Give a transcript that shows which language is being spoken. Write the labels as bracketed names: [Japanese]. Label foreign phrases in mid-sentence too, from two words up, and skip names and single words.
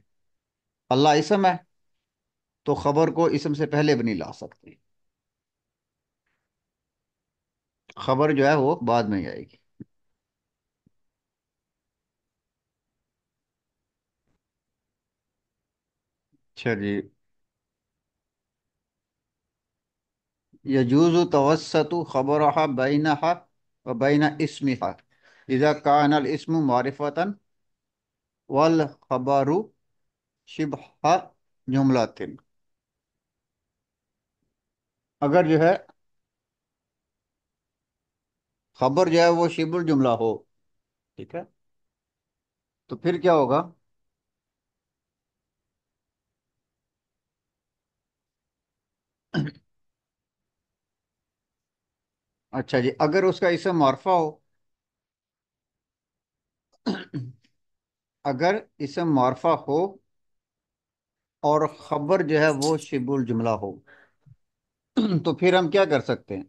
[Urdu] اللہ اسم ہے تو خبر کو اسم سے پہلے بھی نہیں لا سکتے، خبر جو ہے وہ بعد میں ہی آئے گی۔ اچھا جی، [Arabic] یجوز توسط خبرها بینها و بین اسمها اذا كان الاسم معرفة والخبر شبہ جملۃ، [Urdu] اگر جو ہے خبر جو ہے وہ [Arabic] شبہ الجملہ [Urdu] ہو، ٹھیک ہے، تو پھر کیا ہوگا؟ اچھا جی، اگر اس کا اسم معرفہ ہو، اگر اسم معرفہ ہو اور خبر جو ہے وہ [Arabic] شبہ الجملہ [Urdu] ہو، تو پھر ہم کیا کر سکتے ہیں؟